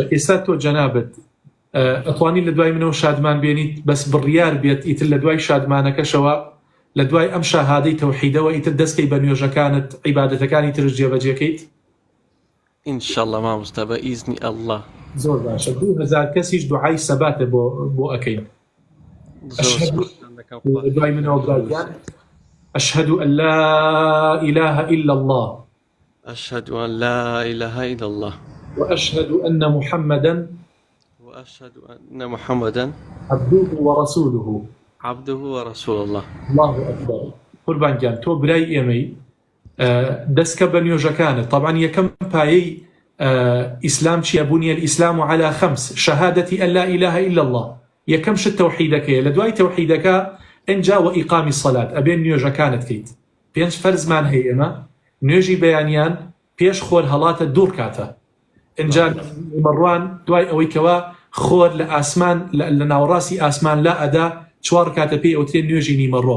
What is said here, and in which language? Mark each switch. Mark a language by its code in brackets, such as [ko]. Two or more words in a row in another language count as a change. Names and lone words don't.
[ckb] ئێستا تۆ جەنابەت ئەتوانی لە دوای منەوە شادمان بێنیت بەس بڕیار بێت ئیتر لە دوای شادمانەکەشەوە لە دوای ئەم شاهادەی تەوحیدەوە ئیتر دەستکەی بە نوێژەکانت عیبادەتەکانی ترش جێبەجێکەیت؟ ئینشاءالله مامۆستا بە ئیزنی ئەڵڵا. زۆر باشە. 2000 کەسیش دوعای سەباتە بۆ ئەەکەین. دوای منەوە بڵاویان [ar] أشهد أن لا إله إلا الله أشهد أن لا إله إلا الله وأشهد أن محمدا عبده ورسوله الله أكبر. [ckb] قربان جان تۆ برای ئێمەی دەستکە بە نوێژەکانت. طبعا یەکەم پایەی ئیسلام چیە؟ [ar] بني الإسلام على 5 شهادة أن لا إله إلا الله. [ckb] یەکەم شت تەوحیدەکەیە. لە دوای تەوحیدەکە ئەنجا و ئیقامی سەلات ئەبێن نوێژەکانت کەیت. 5 فەرزمان هەیە ئێمە نوێژی بەیانیان پێش خۆر هەڵاتە دوور کاتە ئەنجا مەڕوان دوای ئەوەی کەوا خۆر لە ئاسمان لە ناوەڕاستی ئاسمان لا ئەدا 4 کاتە پێی ئەوترێن نوێژی نیمەڕۆ.